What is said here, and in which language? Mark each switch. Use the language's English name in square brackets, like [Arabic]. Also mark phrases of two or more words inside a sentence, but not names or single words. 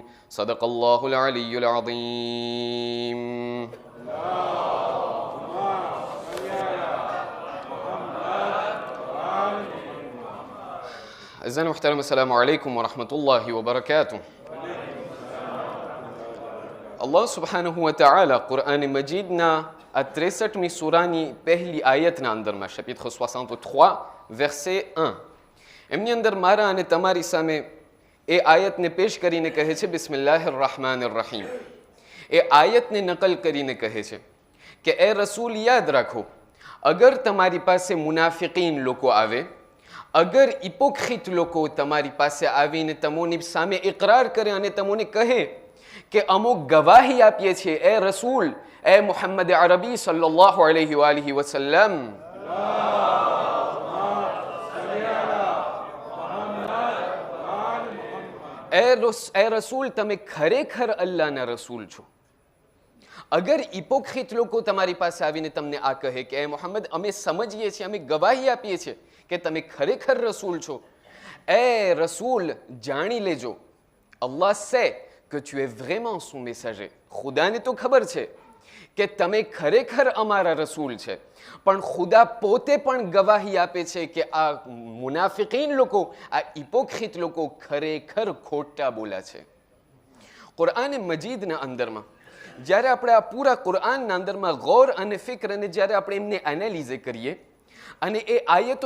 [Arabic] صدق الله العلي العظيم. [Urdu] عزیزان محترم, [Arabic] السلام عليكم و رحمة الله و بركاته. الله سبحانه و تعالى [Gujarati] कुरान मजीद ना 63મી સૂરાની પહેલી આયતના અંદરમાં [French] chapitre 63 verset 1 [Gujarati] એમની અંદર મારા અને તમારી સામે એ આયતને પેશ કરીને કહે છે [Arabic] بسم الله الرحمن الرحيم. [Gujarati] એ આયતને નકલ કરીને કહે છે કે એ રસૂલ યાદ રાખો, અગર તમારી પાસે મુનાફિકીન લોકો આવે, અગર ઇપોક્રિટ લોકો તમારી પાસે આવીને તમોની સામે ઇકરાર કરે અને તમોને કહે કે અમુક ગવાહી આપીએ છીએ એ રસૂલ [Arabic] يا محمد عربي صلى الله عليه وآله وسلم، يا رسول [Gujarati] તમે ખરેખર અલ્લાહના રસૂલ છો। અગર ઇપોક્રિટ લોકો તમારી પાસે આવીને તમને આ કહે કે એ મોહમ્મદ અમે સમજીએ છીએ, અમે ગવાહી આપીએ છીએ કે તમે ખરેખર રસૂલ છો, એ રસૂલ જાણી લેજો, અલ્લાહ [French] sait que tu es vraiment son messager। [Gujarati] ખુદાને તો ખબર છે કે તમે ખરેખર અમારા રસૂલ છે, પણ ખુદા પોતે પણ ગવાહી આપે છે કે આ મુનાફિકીન લોકો, આ ઇપોક્રિટ લોકો ખરેખર ખોટા બોલા છે। કુરઆન મજીદના અંદરમાં જ્યારે આપણે આ પૂરા કુરઆનના અંદરમાં ગૌર અને ફિક્ર અને જ્યારે આપણે એમને એનાલિઝ કરીએ અને એ આયતો